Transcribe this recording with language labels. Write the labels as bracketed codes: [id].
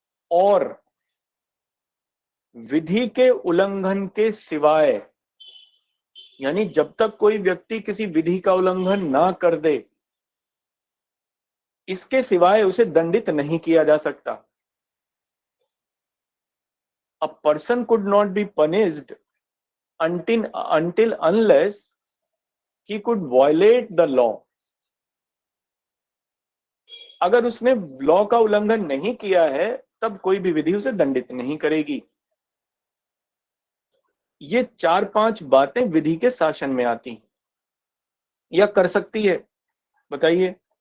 [hi] और विधि के उल्लंघन के सिवाय, यानी जब तक कोई व्यक्ति किसी विधि का उल्लंघन ना कर दे, इसके सिवाय उसे दंडित नहीं किया जा सकता। [en] A person could not be punished until unless he could violate the law. [hi] अगर उसने लॉ का उल्लंघन नहीं किया है तब कोई भी विधि उसे दंडित नहीं करेगी। ये 4-5 बातें विधि के शासन में आती या कर सकती है, बताइए?